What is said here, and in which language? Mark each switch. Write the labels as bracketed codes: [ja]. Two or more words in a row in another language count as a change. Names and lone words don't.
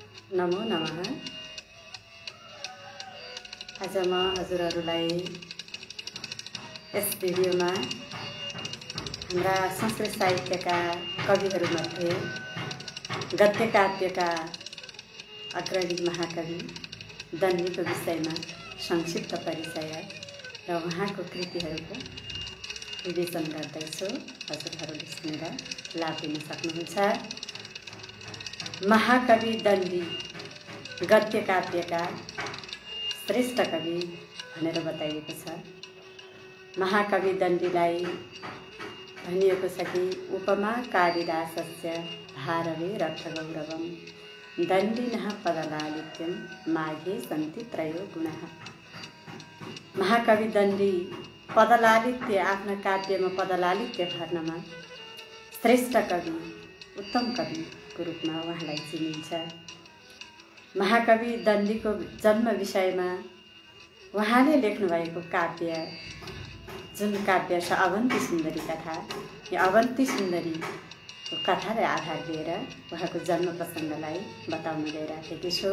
[ne] नमो नमः। आज म हजुरहरूलाई यस भिडियोमा हाम्रा संस्कृत साहित्यका कविहरूमध्ये गद्य काव्यका अग्रणी महाकवि दन्डीको विषयमा संक्षिप्त परिचय र उहाँको कृतिहरूको विवेचन गर्दैछु। हजुरहरूले सुनेर लाभ लिन सक्नुहुन्छ। महाकवि दन्डी गद्य काव्यका श्रेष्ठ कवि भनेर बताइएको छ। महाकवि दन्डीलाई भनिएको छ कि [sa] उपमा कालिदासस्य भारवे रथगौरवं दण्डिनः पदलालित्यं माघे सन्ति त्रयो गुणः। [ne] महाकवि दन्डी पदलालित्य आफ्ना काव्यमा पदलालित्य भर्नमा श्रेष्ठ कवि उत्तम कविको रूपमा उहाँलाई चिनिन्छ। महाकवि दन्डीको जन्म विषयमा उहाँले लेख्नुभएको काव्य जुन काव्य छ अवन्ती सुन्दरी कथा, यो अवन्ती सुन्दरीको कथालाई आधार लिएर उहाँको जन्म प्रसङ्गलाई बताउन गइराखेकी छु।